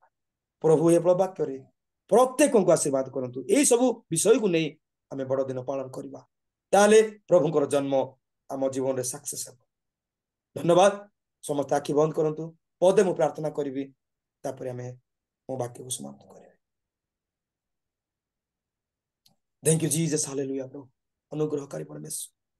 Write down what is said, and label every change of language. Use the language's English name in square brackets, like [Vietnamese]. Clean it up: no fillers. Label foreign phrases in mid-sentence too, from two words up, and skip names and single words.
[Odia] ପ୍ରଭୁ ଏ ବାକ୍ୟରେ ପ୍ରତ୍ୟେକଙ୍କୁ ଆଶୀର୍ବାଦ କରନ୍ତୁ। ଏଇ ସବୁ ବିଷୟକୁ ନେଇ ଆମେ ବଡ଼ ଦିନ ପାଳନ କରିବା, ତାହେଲେ ପ୍ରଭୁଙ୍କର ଜନ୍ମ ଆମ ଜୀବନରେ ସକ୍ସେସ୍ ହେବ। ଧନ୍ୟବାଦ। ସମସ୍ତେ ଆଖି ବନ୍ଦ କରନ୍ତୁ, ପଦେ ମୁଁ ପ୍ରାର୍ଥନା କରିବି, ତାପରେ ଆମେ ମୋ ବାକ୍ୟକୁ ସମାପ୍ତ କରିବି। [English] Thank you, Jesus. Hallelujah, bro. [Odia] ଅନୁଗ୍ରହକାରୀ ପରମେଶ୍ୱର,